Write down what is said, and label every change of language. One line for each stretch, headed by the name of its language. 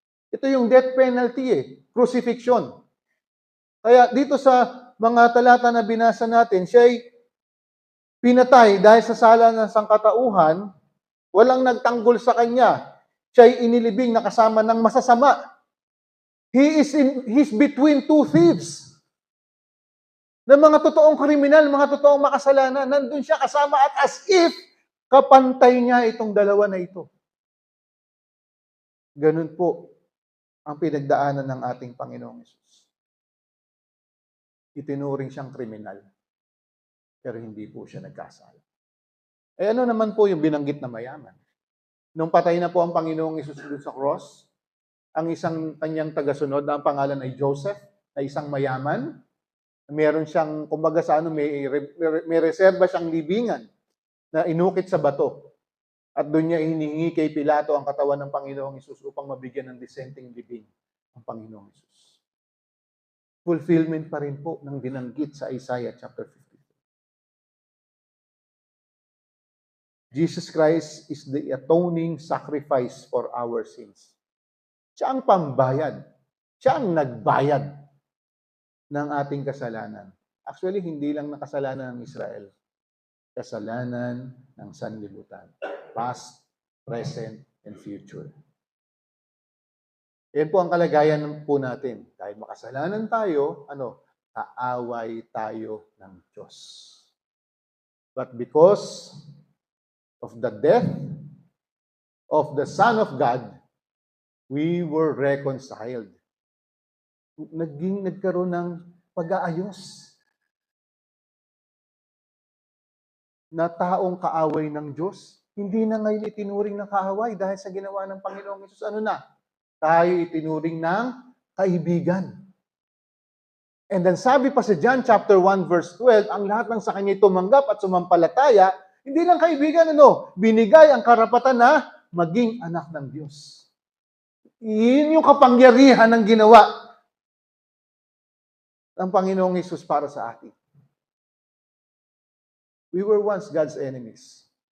Filipino: Ito yung death penalty eh. Crucifixion. Kaya dito sa mga talata na binasa natin, siya ay pinatay dahil sa sala ng sangkatauhan, walang nagtanggol sa kanya. Siya ay inilibing na kasama ng masasama.
English: He's between two thieves.
Filipino: Na mga totoong kriminal, mga totoong makasalanan, nandun siya kasama at
English: as if
Filipino: kapantay niya itong dalawa na ito. Ganun po ang pinagdaanan ng ating Panginoong Hesus. Itinuring siyang kriminal, pero hindi po siya nagkasala. Ano naman po yung binanggit na mayaman? Nung patay na po ang Panginoong Hesus sa cross, ang isang kanyang tagasunod na ang pangalan ay Joseph, na isang mayaman, meron siyang, kumbaga sa may reserba siyang libingan na inukit sa bato. At doon niya hinihingi kay Pilato ang katawan ng Panginoong Hesus upang mabigyan ng dissenting libing ang Panginoong Hesus. Fulfillment pa rin po ng binanggit sa Isaiah chapter 52.
English: Jesus Christ is the atoning sacrifice for our sins.
Filipino: Siya ang pambayad. Siya ang nagbayad ng ating kasalanan. Actually, hindi lang na kasalanan ng Israel. Kasalanan ng sanlibutan.
English: Past, present, and future.
Filipino: Yan po ang kalagayan po natin. Dahil makasalanan tayo, kaaway tayo ng Diyos.
English: But because of the death of the Son of God, we were reconciled.
Filipino: Nagkaroon ng pag-aayos. Na taong kaaway ng Diyos, hindi na ngayon itinuring na kaaway dahil sa ginawa ng Panginoong Hesus. Tayo itinuring ng kaibigan.
English: And then
Filipino: sabi pa sa John chapter 1 verse 12, ang lahat ng sa kanya tumanggap at sumampalataya, hindi lang kaibigan, binigay ang karapatan na maging anak ng Diyos. Yun yung kapangyarihan ng ginawa ng Panginoong Hesus para sa atin.
English: We were once God's enemies.